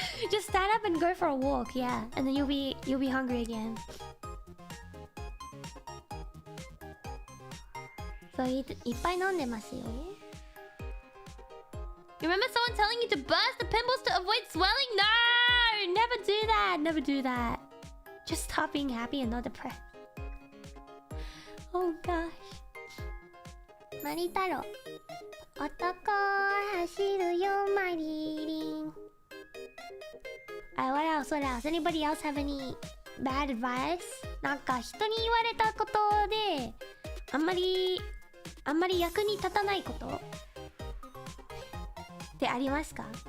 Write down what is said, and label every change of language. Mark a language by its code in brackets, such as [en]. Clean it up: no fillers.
[en] Just stand up and go for a walk, yeah, and then you'll be hungry again. [ja] So いっぱい飲んでますよ. [en] You remember someone telling you to burst the pimples to avoid swelling? No! Never do that! Never do that. Just stop being happy and not depressed. Oh gosh. Maritaro. [ja] 男走るよマリリン。 [en] What else? What else? Anybody else have any bad advice? [ja] なんか人に言われたことであんまり役に立たないことってありますか？